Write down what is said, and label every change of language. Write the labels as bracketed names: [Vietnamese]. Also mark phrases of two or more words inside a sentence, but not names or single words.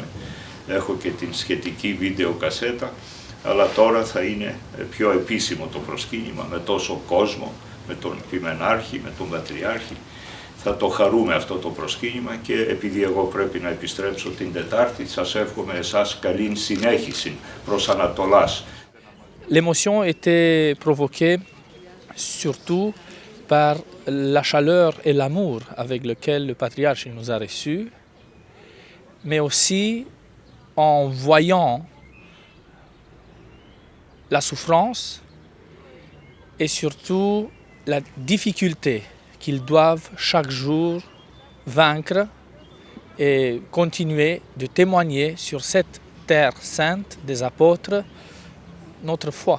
[Greek] Έχω και την σχετική βίντεο κασέτα, αλλά τώρα θα είναι πιο επίσημο το προσκύνημα με τόσο κόσμο, με τον Επιμενάρχη, με τον Πατριάρχη. Θα το χαρούμε αυτό το προσκύνημα και επειδή εγώ πρέπει να επιστρέψω την Τετάρτη, σας εύχομαι εσάς καλή συνέχιση προς Ανατολάς. [French] L'émotion était provoquée surtout par la chaleur et l'amour avec lequel le patriarche nous a reçus mais aussi en voyant la souffrance et surtout la difficulté qu'ils doivent chaque jour vaincre et continuer de témoigner sur cette terre sainte des apôtres notre foi.